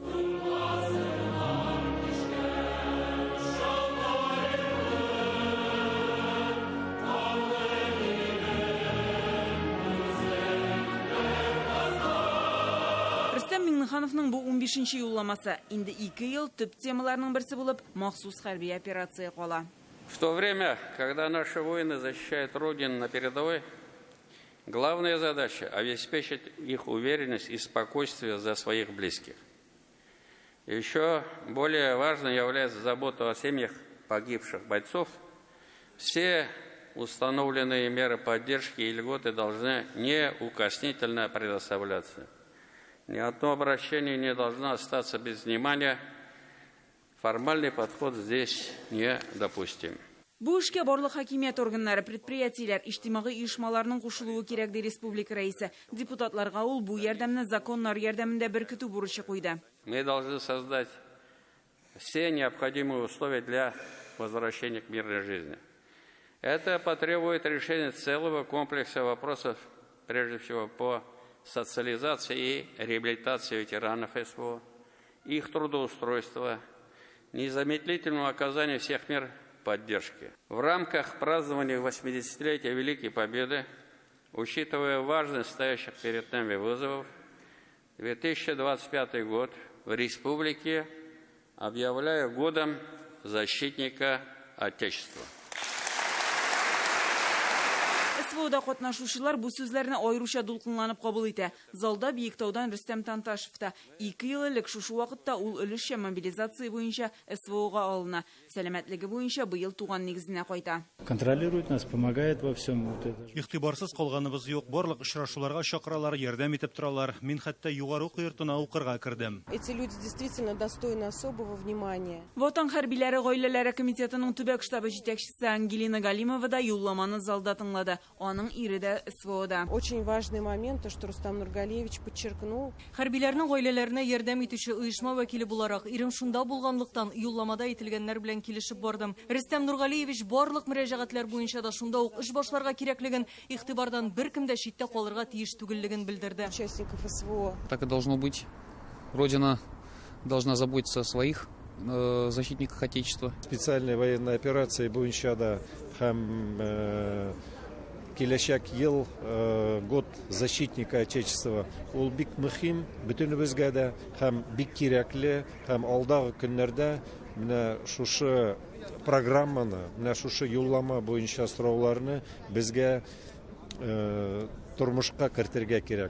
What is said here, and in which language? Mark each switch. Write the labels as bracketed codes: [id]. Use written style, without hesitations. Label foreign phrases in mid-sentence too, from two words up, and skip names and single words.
[tt] Рөстәм Миңнехановның бу 15-нче юлламасы инде 2 ел төп темаларның берсе булып махсус хәрби операция кала. [ru] В то время, когда наши воины защищают Родину на передовой, главная задача – обеспечить их уверенность и спокойствие за своих близких. Еще более важной является забота о семьях погибших бойцов. Все установленные меры поддержки и льготы должны неукоснительно предоставляться. Ни одно обращение не должно остаться без внимания. Формальный подход здесь недопустим. [tt] Бу эшкә барлык хакимият органнары, предприятиеләр, иҗтимагый оешмаларның кушылуы кирәк ди республика рәисе. Депутатларга ул бу ярдәмне законнар ярдәмендә беркетү бурычы куйды. [ru] Мы должны создать все необходимые условия для возвращения к мирной жизни. Это потребует решения целого комплекса вопросов, прежде всего по социализации и реабилитации ветеранов СВО, их трудоустройства, незамедлительного оказания всех мер поддержки. В рамках празднования 80-летия Великой Победы, учитывая важность стоящих перед нами вызовов, 2025 год в республике объявляю годом защитника Отечества. [tt] СВОда катнашучылар бу сүзләрне аеруча дулкынланып кабул итә. Залда Биектаудан Рөстәм Танташев та 2 ел элек шушы вакытта ул өлешчә мобилизация буенча СВОга алына. Сәламәтлеге буенча быел туган нигезенә кайта. [ru] Контролирует нас, помогает во всем. [tt] Игътибарсыз калганыбыз юк. Барлык очрашуларга чакыралар, ярдәм итеп торалар. Мин хәтта югары уку йортына укырга кирдем. [ru] Эти люди действительно достойны особого внимания. [tt] Ватан хәрбиләре гаиләләре комитетының төбәк штабы җитәкчесе Ангелина Галимова да юлламаны залда тыңлады. Аның ире дә СВОда. [ru] Очень важный момент, то, что Рустам Нургалиевич подчеркнул. [tt] Хәрбиләрнең гаиләләренә ярдәм итүче оешма вәкиле буларак, ирем шунда булганлыктан юлламада ителгәннәр белән килешеп бардым. Рустам Нургалиевич барлык мөрәҗәгатьләр буенча да шунда ук эш башларга кирәклеген, игътибардан беркем дә читтә калырга тиеш түгеллеген белдерде. [ru] Участников СВО. Так и должно быть. Родина должна заботиться о своих защитниках Отечества. Специальная военная операция [tt] буенчада һәм киләчәк ел [ru] год защитника Отечества. [tt] Ул бик мөһим бөтенебезгә дә һәм бик кирәкле һәм алдагы көннәрдә менә шушы программаны, менә шушы юллама буенча сорауларны безгә тормышка кертергә кирәк.